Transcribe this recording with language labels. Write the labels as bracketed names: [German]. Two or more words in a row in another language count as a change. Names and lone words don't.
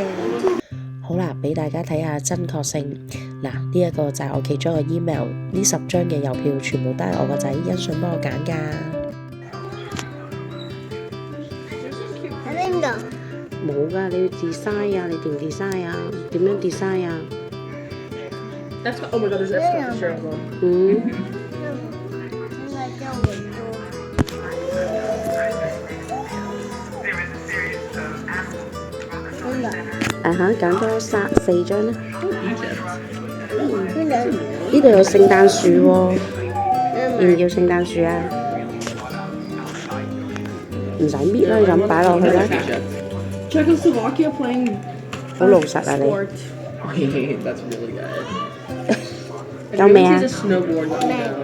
[Cantonese] 好啦，俾大家睇下真確性。嗱，呢一個就係我其中一個 email，呢10張嘅郵票全部都係我個仔欣順幫我揀㗎。喺邊度？冇㗎，你要 design 啊，你點 design 啊？點樣 design 啊？ [English] Oh my god, there's extra picture of them. 嗯。 [Cantonese] 應該叫我做。邊度？揀多4張啦。邊度？呢度有聖誕樹喎，要唔要聖誕樹啊？唔使搣啦，就咁擺落去啦。 [English] Czechoslovakia playing [Cantonese] 好老實啊你。 [English] sport. That's really good. [Cantonese] 夠未啊？ [English] It's a snowboard one now.